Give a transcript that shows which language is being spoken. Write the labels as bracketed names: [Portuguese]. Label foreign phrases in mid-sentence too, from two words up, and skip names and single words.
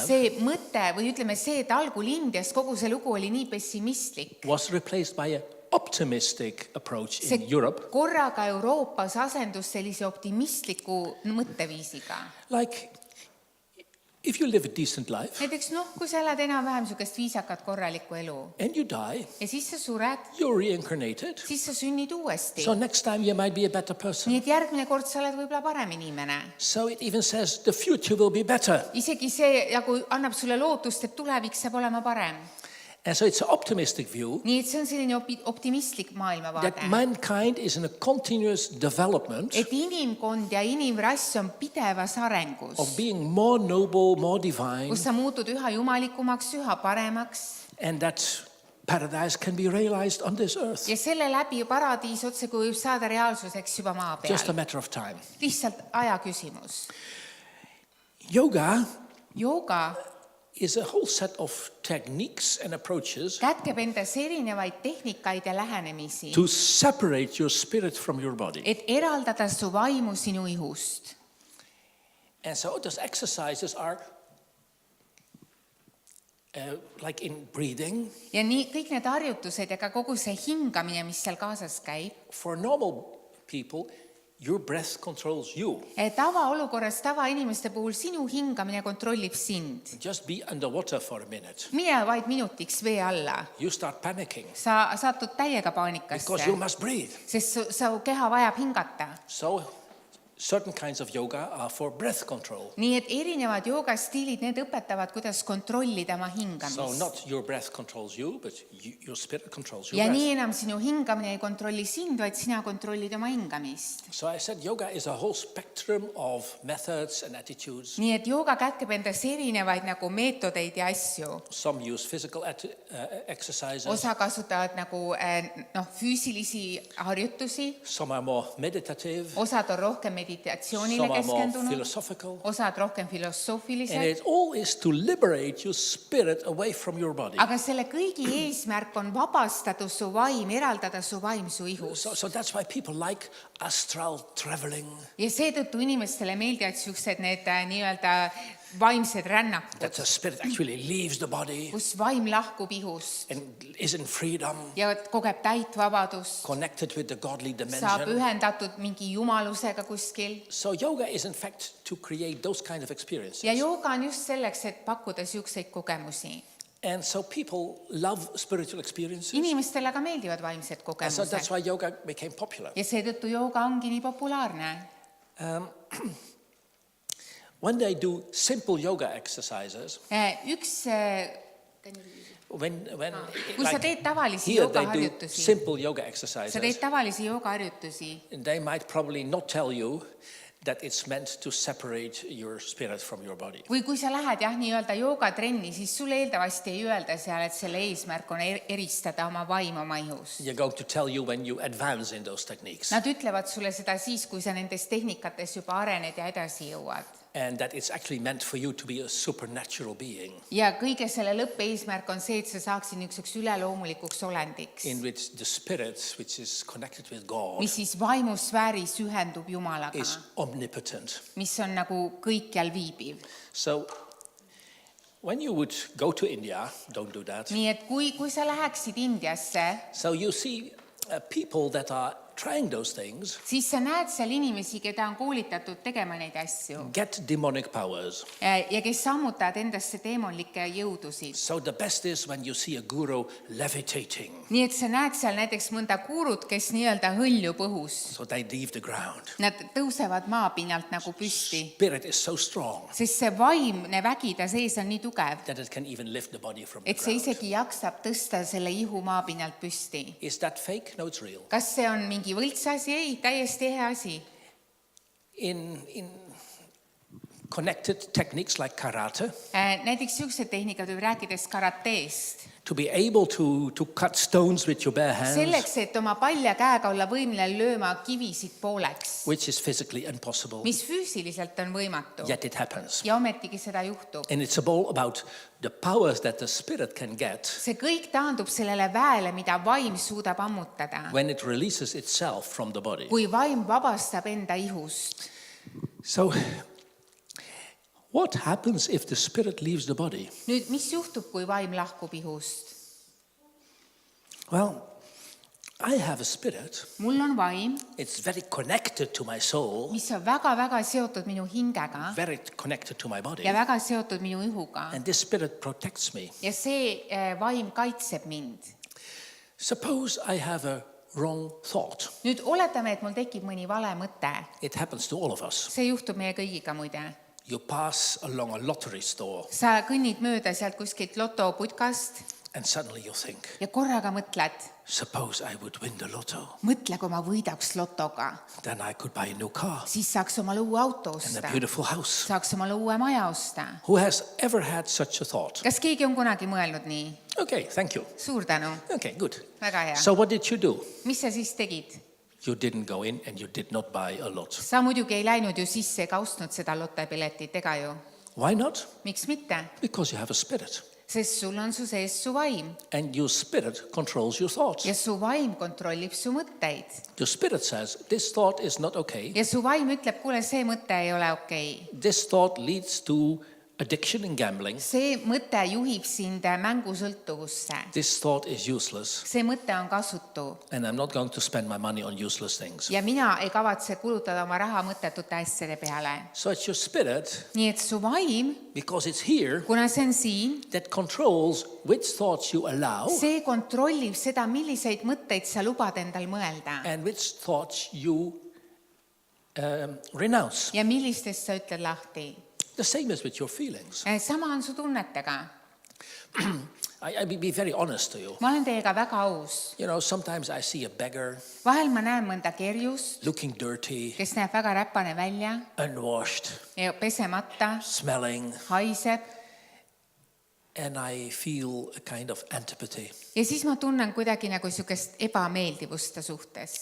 [Estonian] See mõte või ütleme see, et algul Indias kogu see lugu oli nii pessimistlik. [English] was replaced by an optimistic approach in [Estonian] See [English] Europe. [Estonian] korraga Euroopas asendus sellise optimistliku mõtteviisiga. [English] Like, if you live a decent life [Estonian] Näiteks kui sa elad enam-vähem niisugust viisakat korralikku elu [English] and you die, [Estonian] ja siis sa sured, [English] you're reincarnated. [Estonian] siis sa sünnid uuesti. [English] So next time you might be a better person. [Estonian] Nii et järgmine kord sa oled võib-olla parem inimene. [English] So it even says the future will be better. [Estonian] Isegi see nagu annab sulle lootust, et tulevik saab olema parem. [English] And so it's an optimistic view [Estonian] Nii et see on selline optimistlik maailmavaade. [English] that mankind is in a continuous development [Estonian] Et inimkond ja inimrass on pidevas arengus, [English] of being more noble, more divine, [Estonian] kus sa muutud üha jumalikumaks, üha paremaks [English] and that paradise can be realized on this earth. [Estonian] ja selle läbi paradiis otse kui võib saada reaalsuseks juba maa [English] Just a [Estonian] peal. [English] matter of time. [Estonian] Lihtsalt aja küsimus. [English] Yoga [Estonian] Jooga [English] is a whole set of techniques and approaches [Estonian] kätkeb endas erinevaid tehnikaid ja lähenemisi, [English] to separate your spirit from your body. [Estonian] et eraldada su vaimu sinu ihust. [English] And so those exercises are like in breathing. [Estonian] Ja nii kõik need harjutused ja ka kogu see hingamine, mis seal kaasas käib, [English] For normal people, your breath controls you. [Estonian] tavaolukorras tavainimeste puhul sinu hingamine kontrollib sind. [English] Just be underwater for a minute. [Estonian] Mine vaid minutiks vee alla. [English] You start panicking [Estonian] Sa satud täiega [English] because you [Estonian] paanikasse, [English] must breathe. [Estonian] sest su keha vajab hingata. [English] So certain kinds of yoga are for breath control. [Estonian] nii et erinevad joogastiilid, need õpetavad, kuidas kontrollida oma [English] So [Estonian] hingamist. [English] not your breath controls you, but your spirit controls your [Estonian] ja [English] breath. [Estonian] nii enam sinu hingamine ei kontrolli sind, vaid sina kontrollid oma hingamist. [English] So I said yoga is a whole spectrum of methods and attitudes. [Estonian] nii et jooga kätkeb endas erinevaid nagu meetodeid ja asju. [English] Some use physical exercises. [Estonian] osa kasutavad nagu füüsilisi harjutusi, [English] Some are more meditative. [Estonian] osad on rohkem meditatsioonile [English] Some are more [Estonian] keskendunud, [English] philosophical. [Estonian] osad rohkem [English] And [Estonian] filosoofilised, [English] it all is to liberate your spirit away from your body. [Estonian] aga selle kõigi eesmärk on vabastada su vaim, eraldada su vaim su ihust. [English] So that's why people like astral traveling. [Estonian] ja seetõttu inimestele meeldivad siuksed need nii-öelda vaimsed rännakud, [English] That the spirit actually leaves the body [Estonian] kus vaim lahkub ihust [English] and is in freedom, [Estonian] ja kogeb täit vabadust, [English] connected with the godly [Estonian] saab [English] dimension. [Estonian] ühendatud mingi jumalusega kuskil. [English] So yoga is in fact to create those kind of experiences. [Estonian] ja jooga on just selleks, et pakkuda siukseid kogemusi. [English] And so people love spiritual experiences. [Estonian] inimestele aga meeldivad vaimsed [English] And so [Estonian] kogemused [English] that's why yoga became popular. [Estonian] ja seetõttu jooga ongi nii populaarne. [English] When they do simple yoga exercises, [Estonian] üks, [English] when [Estonian] kui sa [English] like [Estonian] teed tavalisi [English] here they do [Estonian] joogaharjutusi, [English] simple yoga [Estonian] sa teed [English] exercises, [Estonian] tavalisi joogaharjutusi, [English] they might probably not tell you that it's meant to separate your spirit from your body. [Estonian] või kui sa lähed nii-öelda joogatrenni, siis sulle eeldavasti ei öelda seal, et selle eesmärk on eristada oma vaim oma ihust. [English] They're going to tell you when you advance in those techniques. [Estonian] Nad ütlevad sulle seda siis, kui sa nendes tehnikates juba arened ja edasi jõuad. [English] And that it's actually meant for you to be a supernatural being [Estonian] ja kõige selle lõppeesmärk on see, et sa saaksid niisuguseks üleloomulikuks olendiks, [English] in which the spirit, which is connected with God, [Estonian] mis siis vaimusfääris ühendub Jumalaga, [English] is omnipotent. [Estonian] mis on nagu kõikjal viibiv. [English] So when you would go to India, don't do that. [Estonian] nii et kui sa läheksid Indiasse, [English] So you see people that are trying those things [Estonian] siis sa näed seal inimesi, keda on koolitatud tegema neid asju [English] get demonic powers. [Estonian] ja kes sammutavad endasse teemonlikke jõudusid. [English] So the best is when you see a guru levitating. [Estonian] nii et sa näed seal näiteks mõnda gurut, kes nii-öelda hõljub õhus. [English] So they leave the ground. [Estonian] Nad tõusevad maapinnalt nagu püsti, [English] Spirit is so strong [Estonian] sest see vaimne vägi ta sees on nii tugev, [English] that it can even lift the body from the [Estonian] et see [English] ground. [Estonian] isegi jaksab tõsta selle ihu maapinnalt püsti. [English] Is that fake? No, it's real. [Estonian] kas see on mingi võltsasi? ei, täiesti ehe asi. [English] In connected techniques like karate, [Estonian] näiteks siuksed tehnikad võib rääkides karateest. [English] to be able to cut stones with your bare hands, [Estonian] selleks, et oma palja käega olla võimeline lööma kivisid pooleks, [English] which is physically impossible, [Estonian] mis füüsiliselt on võimatu [English] yet it happens. [Estonian] ja ometigi seda juhtub. [English] And it's all about the powers that the spirit can get [Estonian] see kõik taandub sellele väele, mida vaim suudab ammutada, [English] when it releases itself from the body. [Estonian] kui vaim vabastab enda ihust. [English] So what happens if the spirit leaves the body? [Estonian] nüüd, mis juhtub, kui vaim lahkub ihust? [English] Well, I have a spirit. [Estonian] mul on vaim, [English] It's very connected to my soul, [Estonian] mis on väga-väga seotud minu hingega [English] very connected to my body. [Estonian] ja väga seotud minu ihuga [English] And this spirit protects me. [Estonian] ja see vaim kaitseb mind. [English] Suppose I have a wrong thought. [Estonian] nüüd oletame, et mul tekib mõni vale mõte. [English] It happens to all of us. [Estonian] see juhtub meie kõigiga muide. [English] You pass along a lottery store [Estonian] sa kõnnid mööda sealt kuskilt lotoputkast [English] and suddenly you think, [Estonian] ja korraga mõtled, [English] suppose I would win the lotto. [Estonian] mõtle, kui ma võidaks lotoga, [English] Then I could buy a new car [Estonian] siis saaks omale uue auto [English] and [Estonian] osta, [English] a beautiful house. [Estonian] saaks omale uue maja osta. [English] Who has ever had such a thought? [Estonian] kas keegi on kunagi mõelnud nii? [English] Okay, thank you. [Estonian] suur tänu, [English] Okay, good. [Estonian] väga hea. [English] So what did you do? [Estonian] mis sa siis tegid? [English] You didn't go in and you did not buy a lot. [Estonian] sa muidugi ei läinud ju sisse ega ostnud seda lotopiletit, ega ju? [English] Why not? [Estonian] miks mitte? [English] Because you have a spirit. [Estonian] sest sul on su sees su vaim [English] And your spirit controls your thoughts. [Estonian] ja su vaim kontrollib su mõtteid [English] Your spirit says, this thought is not okay. [Estonian] ja su vaim ütleb, kuule, see mõte ei ole okei. [English] This thought leads to addiction and gambling. [Estonian] see mõte juhib sind mängusõltuvusse. [English] This thought is useless. [Estonian] see mõte on kasutu [English] And I'm not going to spend my money on useless things. [Estonian] ja mina ei kavatse kulutada oma raha mõttetute asjade peale. [English] So it's your spirit, [Estonian] nii et su vaim, [English] because it's here, [Estonian] kuna see on siin, [English] that controls which thoughts you allow [Estonian] see kontrollib seda, milliseid mõtteid sa lubad endal mõelda [English] and which thoughts you renounce. [Estonian] ja millistest sa ütled lahti. [English] The same as with your feelings. [Estonian] Sama on su tunnetega. [English] I'll be very honest to you. [Estonian] Ma olen teiega väga aus. [English] You know, sometimes I see a beggar [Estonian] Vahel ma näen mõnda kerjust, [English] looking dirty, [Estonian] kes näeb väga räpane välja [English] unwashed, [Estonian] ja pesemata, [English] smelling, [Estonian] haiseb. [English] and I feel a kind of antipathy. [Estonian] Ja siis ma tunnen kuidagi nagu niisugust ebameeldivust ta suhtes.